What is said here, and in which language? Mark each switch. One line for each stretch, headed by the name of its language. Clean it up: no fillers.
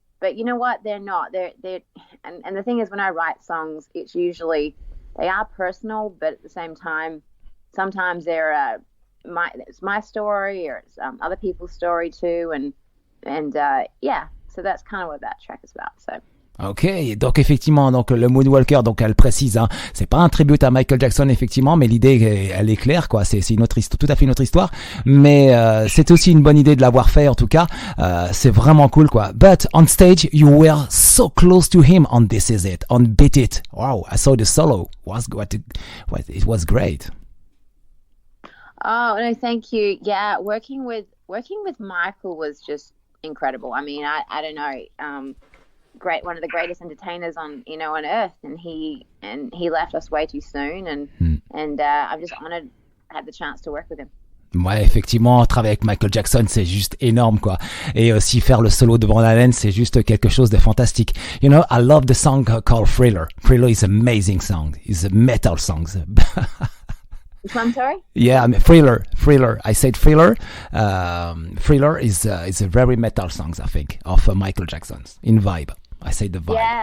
English: But you know what? They're not. They're and the thing is, when I write songs, it's usually personal, but at the same time, sometimes they're it's my story or it's other people's story too, and yeah, so that's kind of what that track is about. So.
French: Ok, donc effectivement, donc le Moonwalker, donc elle précise, hein, c'est pas un tribute à Michael Jackson effectivement, mais l'idée elle est claire quoi, c'est une autre histoire, tout à fait une autre histoire, mais c'est aussi une bonne idée de l'avoir fait en tout cas, c'est vraiment cool quoi.
English: But on stage you were so close to him on This Is It, on Beat It. Wow, I saw the solo, it was great. Oh no, thank you. Yeah, working with Michael was just incredible. I mean, I don't know. One of the greatest entertainers on earth, and he left us way too soon, and I'm just honored I had the chance to work with him.
French: Ouais, effectivement, travailler avec Michael Jackson, c'est juste énorme, quoi. Et aussi faire le solo devant la laine, c'est juste quelque chose de fantastique.
English: You know, I love the song called Thriller. Thriller is an amazing song. It's a metal song. Which one, sorry? Yeah, I mean, Thriller. I said Thriller. Thriller is a very metal song, I think, of Michael Jackson's in vibe. I say the vibe.